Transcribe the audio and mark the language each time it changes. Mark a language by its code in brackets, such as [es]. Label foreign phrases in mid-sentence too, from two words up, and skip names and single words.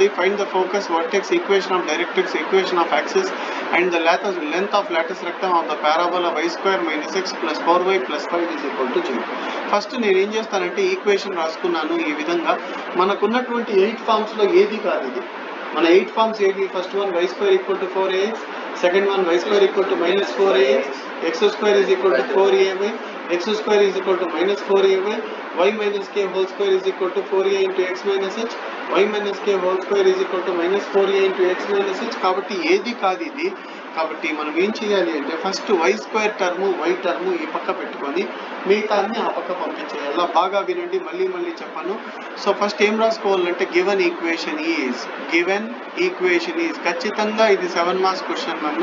[en] find the focus vertex equation of directrix equation of axis and the length of latus rectum of the parabola y² - x + 4y + 5 = 0. [te] ఫస్ట్ నేను ఏం చేస్తానంటే ఈక్వేషన్ రాసుకున్నాను ఈ విధంగా. మనకున్నటువంటి 8 ఫార్మ్స్లో ఏది కాదు ఇది. మన 8 ఫార్మ్స్ ఏది? [en] first one [te] y² = 4ax, [en] second one [te] y² = -4ax, x² = 4ay, x² = -4ay, y - k² = 4a × x - h, y - k² = -4a × x - h. కాబట్టి ఏది కాదు ఇది. కాబట్టి మనం ఏం చేయాలి అంటే ఫస్ట్ y² టర్ము y టర్ము ఈ పక్క పెట్టుకొని మిగతా అన్ని ఆ పక్క పంపించేయాలి. బాగా వినండి, మళ్ళీ చెప్పాను. సో ఫస్ట్ ఏం రాసుకోవాలంటే [en] given equation is [te] ఖచ్చితంగా ఇది 7 [en] marks question [te] అన్న.